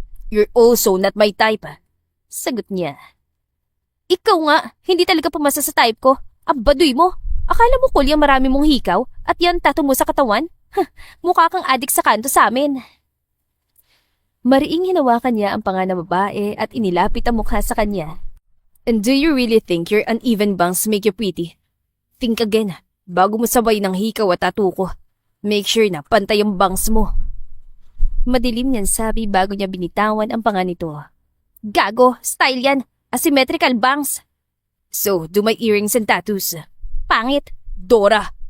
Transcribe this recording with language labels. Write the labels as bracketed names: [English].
[English] You're also not my type. [Filipino] Sagot niya. Ikaw nga, hindi talaga pumasa sa type ko. Ang baduy mo. Akala mo kulyang marami mong hikaw at yan tato mo sa katawan? Mukha kang adik sa kanto sa amin. Mariing hinawakan niya ang panga ng babae at inilapit ang mukha sa kanya. [English] And do you really think your uneven bangs make you pretty? Think again, [Filipino] bago mo sabay ng hikaw at tattoo ko. [English] Make sure [Filipino] na pantay ang bangs mo. Madilim niyan sabi bago niya binitawan ang panga nito. [English] Gago, style yan. Asymmetrical bangs. So, do my earrings and tattoos. Pangit. Dora.